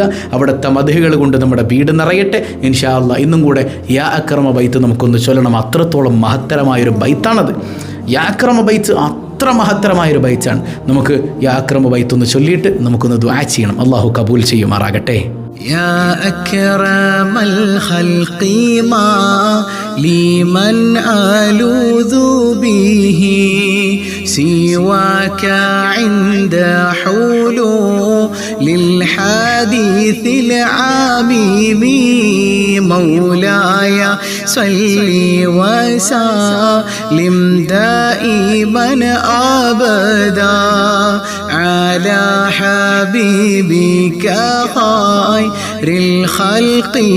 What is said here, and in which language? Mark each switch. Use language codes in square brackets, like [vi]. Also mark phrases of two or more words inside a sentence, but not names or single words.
[ml] അവിടുത്തെ മദ്ഹുകൾ കൊണ്ട് നമ്മുടെ വീട് നിറയട്ടെ [ar] إن شاء الله. [ml] ഇന്നും കൂടെ [ar] يا أكرم [ml] ബൈത്ത് നമുക്കൊന്ന് ചൊല്ലണം. അത്രത്തോളം മഹത്തരമായൊരു ബൈത്താണത്. [ar] يا أكرم [ml] ബൈത്ത് അത്ര മഹത്തരമായൊരു ബൈത്താണ്. നമുക്ക് ഈ ആക്രമ ബൈത്തൊന്ന് ചൊല്ലിയിട്ട് നമുക്കൊന്ന് ദുആ ചെയ്യണം. അള്ളാഹു കബൂൽ ചെയ്യുമാറാകട്ടെ. [ar] يا أكرم الخلق ما لمن ألوذ به سواك عند حلول الحديث العميم مولاي صل وسلم دائما أبدا على حبيبك خير الخلق